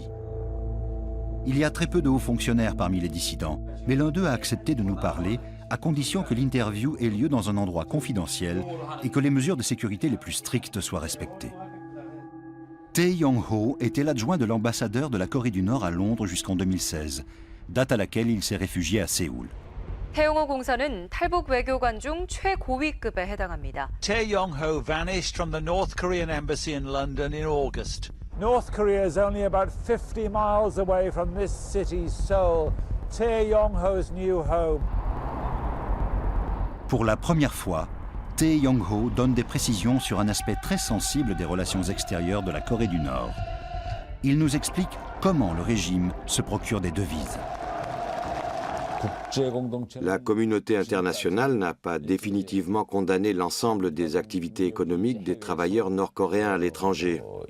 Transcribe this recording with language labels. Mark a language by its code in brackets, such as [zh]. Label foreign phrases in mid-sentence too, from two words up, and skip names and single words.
[fr] Il y a très peu de hauts fonctionnaires parmi les dissidents, mais l'un d'eux a accepté de nous parler à condition que l'interview ait lieu dans un endroit confidentiel et que les mesures de sécurité les plus strictes soient respectées. Tae Yong-ho était l'adjoint de l'ambassadeur de la Corée du Nord à Londres jusqu'en 2016, date à laquelle il s'est réfugié à Séoul. [ko] 태용호 공사는 탈북 외교관 중 최고위급에 해당합니다. [en] Tae Yong-ho vanished from the North Korean embassy in London in August. North Korea is only about 50 miles away from this city, Seoul, Tae Yong-ho's new home. [fr] Pour la première fois, Tae Yong-ho donne des précisions sur un aspect très sensible des relations extérieures de la Corée du Nord. Il nous explique comment le régime se procure des devises. La communauté internationale n'a pas définitivement condamné l'ensemble des activités économiques des travailleurs nord-coréens à l'étranger.